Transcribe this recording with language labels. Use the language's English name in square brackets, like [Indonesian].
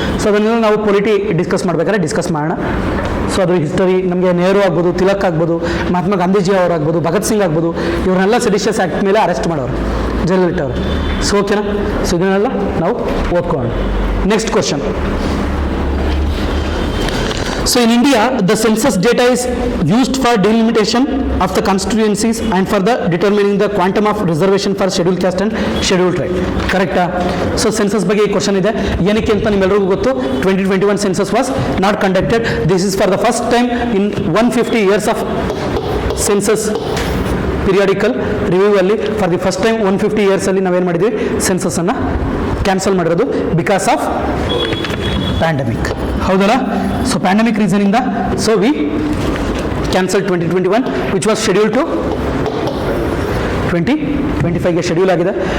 [Kannada] So ಅದನ್ನೆಲ್ಲ ನಾವು polity discuss ಮಾಡಬೇಕಾದ್ರೆ ಡಿಸ್ಕಸ್ ಮಾಡೋಣ. ಸೊ ಅದ್ರ ಹಿಸ್ಟರಿ ನಮಗೆ ನೆಹರು ಆಗ್ಬೋದು, ತಿಲಕ್ ಆಗ್ಬೋದು, ಮಹಾತ್ಮ ಗಾಂಧೀಜಿ ಅವರಾಗ್ಬೋದು, ಭಗತ್ ಸಿಂಗ್ ಆಗ್ಬೋದು, ಇವ್ರನ್ನೆಲ್ಲ ಸೆಡಿಷಿಯಸ್ ಆ್ಯಕ್ಟ್ ಮೇಲೆ ಅರೆಸ್ಟ್ ಮಾಡೋರು, ಜೈಲಲ್ಲಿಟ್ಟವ್ರು. ಸೊ ಓಕೆನಾ. ಸೊ ಇದನ್ನೆಲ್ಲ ನಾವು ಓದ್ಕೊಳ್ಳೋಣ. Next question, [English] So in India, the census data is used for delimitation of the constituencies and for the determining the quantum of reservation for scheduled caste and scheduled tribe. Correct? [Kannada] So census ಬಗ್ಗೆ ಈ question ಇದೆ. ಏನಕ್ಕೆ ಅಂತ ನಿಮ್ಮೆಲ್ಲರಿಗೂ ಗೊತ್ತು. [English] 2021 census was not conducted. This is for the first time in 150 years of census periodical review ಅಲ್ಲಿ for the first time 150 years ಅಲ್ಲಿ [Kannada] ನಾವೇನು ಮಾಡಿದ್ವಿ, ಸೆನ್ಸಸ್ ಅನ್ನ ಕ್ಯಾನ್ಸಲ್ ಮಾಡಿರೋದು [English] Because of pandemic. ಹೌದಲ್ಲ? So pandemic reason ಇಂದ so we cancel 2021 which was schedule to 2025ಗೆ [Kannada] schedule ಆಗಿದೆ.